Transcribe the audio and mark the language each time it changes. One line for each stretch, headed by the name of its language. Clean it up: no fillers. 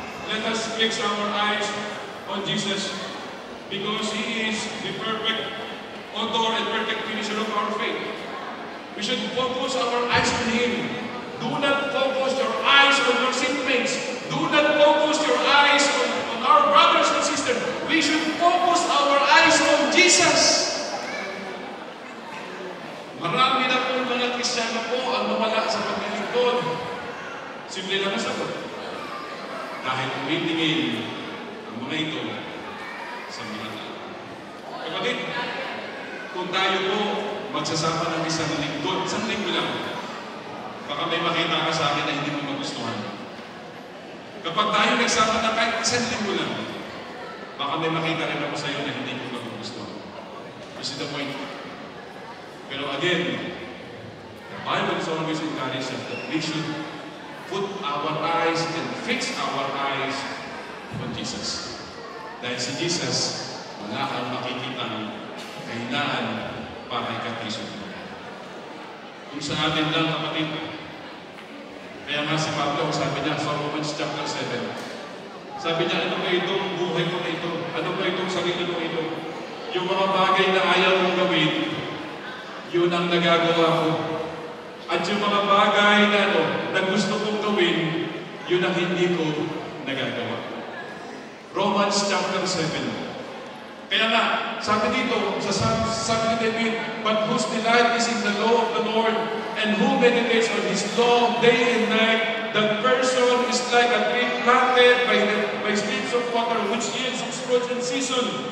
English: Let us fix our eyes on Jesus because He is the perfect author and perfect finisher of our faith. We should focus our eyes on Him. Do not focus your eyes on your seatmates. Do not focus your eyes on our brothers and sisters. We should focus our eyes on Jesus.
Filipino: Marami na po mga Kristiyano po ang nawala sa paglilingkod. Simple lang ang sagot. Dahil tumitingin ang mga ito sa mga tao. Kapatid, kung tayo po magsasama ng isang linggo lang, baka may makita ka sa akin na hindi mo magustuhan. Kapag tayo nagsama na kahit isang linggo lang, baka may makita rin ako sa iyo na hindi mo magustuhan.
English: This is the point. Pero again, the Bible is always encouraging us that we should put our eyes and fix our eyes on Jesus.
Filipino: Dahil si Jesus, wala kang makikita ng kahinaan para ikatisod mo. Kung sa atin lang, kapatid, kaya nga si Pablo, sabi niya sa Romans chapter 7, sabi niya, ano ba itong buhay ko na ito? Ano ba itong sarili ko ito? Yung mga bagay na ayaw mong gawin, yun ang nagagawa ko. At yung mga bagay na gusto kong gawin, yun ang hindi ko nagagawa.
English: Romans chapter 7.
Filipino: Kaya nga, sabi dito, sabi ni David,
English: but whose delight is in the law of the Lord, and who meditates on His law day and night, that person is like a tree planted by streams of water, which yields its fruit in season.